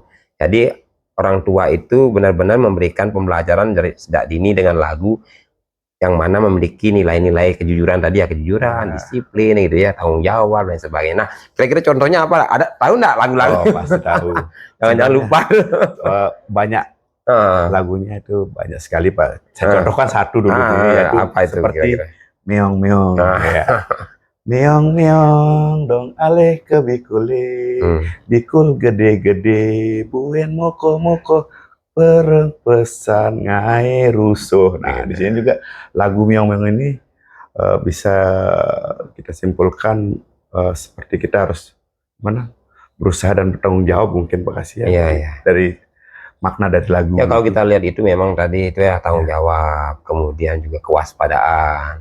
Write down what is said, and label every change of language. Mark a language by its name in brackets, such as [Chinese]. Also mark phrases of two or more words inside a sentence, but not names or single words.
[Indonesian] Jadi orang tua itu benar-benar memberikan pembelajaran dari sejak dini dengan lagu yang mana memiliki nilai-nilai kejujuran tadi ya, kejujuran, disiplin gitu ya, tanggung jawab dan sebagainya. Nah, kira-kira contohnya apa? Tahu nggak lagu-lagu? Pasti tahu. Jangan lupa. Banyak lagunya itu banyak sekali Pak. Saya contohkan satu dulu yaitu apa itu seperti kira-kira? [Balinese] Meong Meong. Meong Meong dong aleh ke bikule, bikul gede-gede, buen moko-moko, pereng pesan ngai rusuh. [Indonesian] Nah, di sini juga lagu Meong Meong ini bisa kita simpulkan seperti kita harus berusaha dan bertanggung jawab mungkin Pak Kasih ya. Dari makna dari lagu. Ya kalau kita lihat itu memang tadi itu ya tanggung jawab, kemudian juga kewaspadaan.